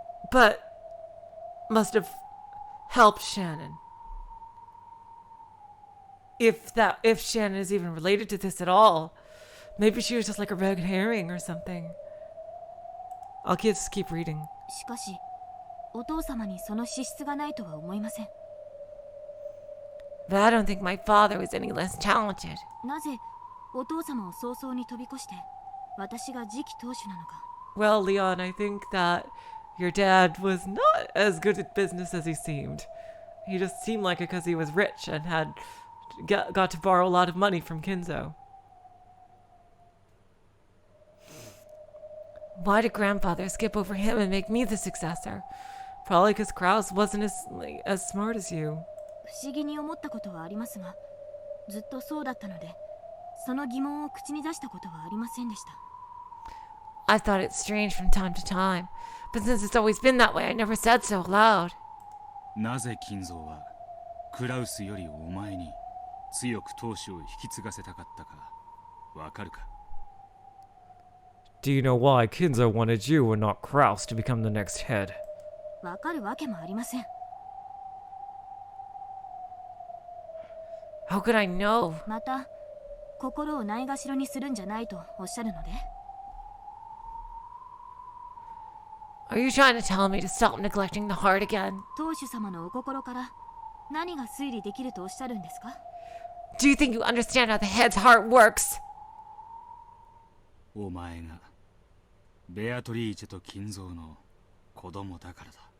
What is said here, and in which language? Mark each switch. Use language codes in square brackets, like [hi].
[en] But must have helped Shannon. If Shannon is even related to this at all. Maybe she was just like a red herring or something. I'll just keep reading. [ja] しかし、お父様にその資質がないとは思いません。 [en] But I don't think my father was any less talented. [ja] なぜお父様を早々に飛び越して私が次期当主なのか。 [en] Well, Leon, I think that your dad was not as good at business as he seemed. He just seemed like it because he was rich and had got to borrow a lot of money from Kinzo. Why did grandfather skip over him and make me the successor? Probably because Kraus wasn't as smart as you. [ja] 不思議に思ったことはありますが、ずっとそうだったので、その疑問を口に出したことはありませんでした。 [en] I thought it strange from time to time, but since it's always been that way, I never said so aloud. [ja] なぜ金蔵はクラウスよりお前に強く闘志を引き継がせたかったかわかるか？ [en] Do you know why Kinzo wanted you and not Kraus to become the next head? [ja] わかるわけもありません。 [en] How could I know? [ja] また、心をないがしろにするんじゃないとおっしゃるので。 [en] Are you trying to tell me to stop neglecting the heart again? [ja] 当主様のお心から何が推理できるとおっしゃるんですか？ [en] Do you think you understand how the head's heart works? [ja] お前がベアトリーチェと金蔵の子供だからだ。